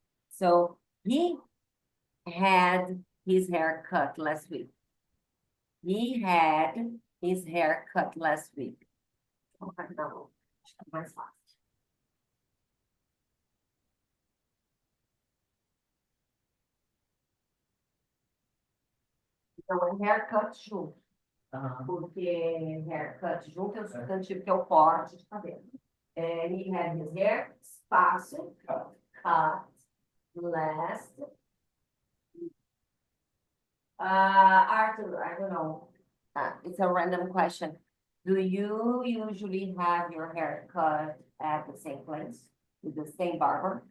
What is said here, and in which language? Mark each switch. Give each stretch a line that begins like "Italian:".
English: So, he had his hair cut last week. He had his hair cut last week.
Portuguese: Não, acho que é mais fácil. Então, é haircut junto. Porque haircut junto é o substantivo que é o corte de cabelo. He had his hair, espaço, cut, last.
English: Arthur, I don't know. It's a random question. Do you usually have your hair cut at the same place with the same barber?